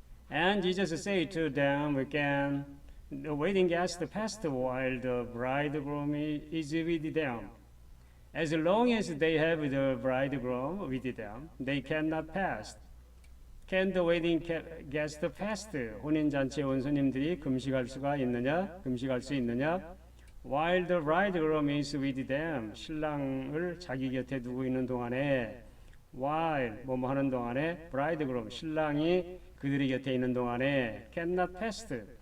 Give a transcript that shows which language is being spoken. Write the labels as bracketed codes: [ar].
[en] And Jesus said to them again, the wedding guests fast while the bridegroom is with them. As long as they have the bridegroom with them, they cannot fast. Can the wedding guest fast? [ko] 혼인잔치에 온 손님들이 금식할 수가 있느냐? 금식할 수 있느냐? [en] While the bridegroom is with them. [ko] 신랑을 자기 곁에 두고 있는 동안에 while 뭐뭐 하는 동안에 bridegroom 신랑이 그들의 곁에 있는 동안에 [en] cannot fast.